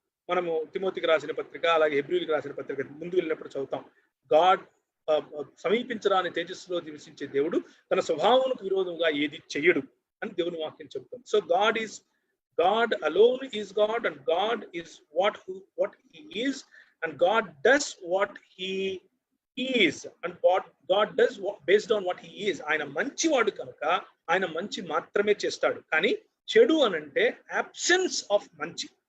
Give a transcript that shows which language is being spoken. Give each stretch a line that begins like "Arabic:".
Telugu: మనము తిమోతికి రాసిన పత్రిక, అలాగే హెబ్రీయులకు రాసిన పత్రిక ముందు వెళ్ళినప్పుడు చదువుతాం. గాడ్ సమీపించరాని తేజస్సులో నివసించే దేవుడు తన స్వభావములకు విరోధంగా ఏది చెయ్యడు అని దేవుని వాక్యం చెబుతాం.
English: So God alone is God, and God is what he is, and God does what he is, and God does based on what he is.
Telugu: ఆయన మంచివాడు కనుక ఆయన మంచి మాత్రమే చేస్తాడు. కానీ చెడు అనంటే
English: absence of
Telugu: మంచి.